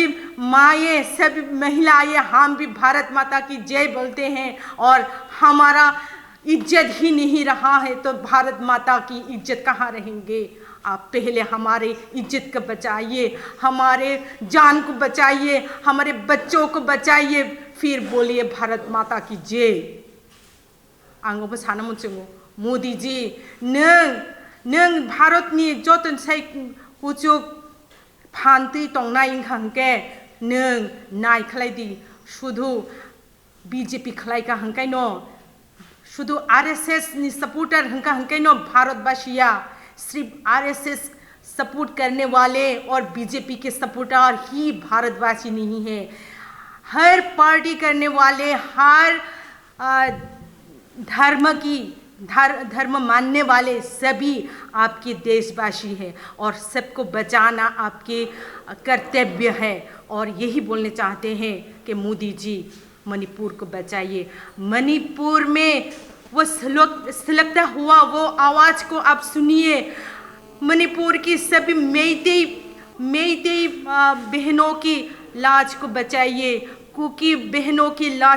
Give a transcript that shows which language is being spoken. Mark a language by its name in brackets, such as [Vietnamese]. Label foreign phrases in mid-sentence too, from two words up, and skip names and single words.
[Hindi] माएँ सभी महिलाएं हम भी भारत माता की जय बोलते हैं और हमारा इज्जत ही नहीं रहा है तो भारत माता की इज्जत कहाँ रहेंगे आप पहले हमारे इज्जत को बचाइए हमारे जान को बचाइए हमारे बच्चों को बचाइए फिर बोलिए भारत माता की जय [Bodo] आंगोबो सानो मोनसेंगो मोदी जी नों भारतनि जतन साइ कुचुक फान्ति तंनाय इंखांके नों नायखलायदि शुधु बीजेपी खलायका हंकाय न शुधु RSS नि सपोर्टर हंकाय न भारतवासिया [Hindi] सिर्फ RSS सपोर्ट करने वाले और बीजेपी के सपोर्टर ही भारतवासी नहीं है हर पार्टी करने वाले हर धर्म मानने वाले सभी आपके देशवासी हैं और सबको बचाना आपके कर्तव्य है और यही बोलने चाहते हैं कि मोदी जी मणिपुर को बचाइए मणिपुर में वो सुलगता हुआ वो आवाज़ को आप सुनिए मणिपुर की सभी मेइतेई बहनों की लाज को बचाइए कुकी बहनों की लाज